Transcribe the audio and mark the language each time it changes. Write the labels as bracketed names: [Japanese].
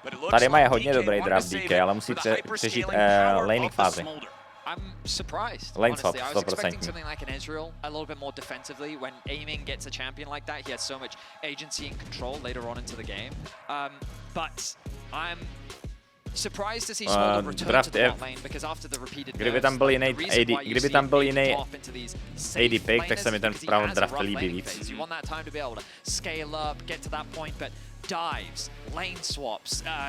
[Czech] Tady mají hodně dobrý draft DK, ale musí přežít laning fázi. [English] I'm surprised. Lane swap, expecting something like an Ezreal a little bit more defensively. When aiming gets a champion like that, he has so much agency and control later on into the game. But I'm surprised to see Smolder return to the bot lane because after the repeated [Czech] kdyby tam byl jiný AD pick, tak se mi ten vpravo draft líbí víc. [English] You want that time to be able to scale up, get to that point, but dives, lane swaps.